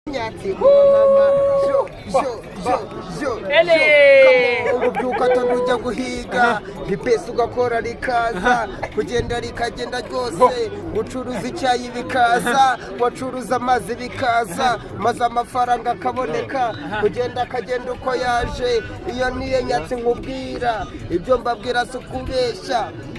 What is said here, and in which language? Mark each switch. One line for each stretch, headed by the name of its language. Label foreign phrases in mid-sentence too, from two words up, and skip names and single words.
Kinyarwanda: Nyatsi, mama, jo, jo, jo, jo, Ele! jo. Kamo, ubyuka tondu ujya guhiga, ipesi ugakora rikaza, kugenda rikagenda ryose, gucuruza icyayi bikaza, wacuruza amazi bikaza, maze amafaranga akaboneka, kugenda akagenda uko yaje. Iyo niyo nyatsi nkubwira, ibyo mbabwira si ukubeshya.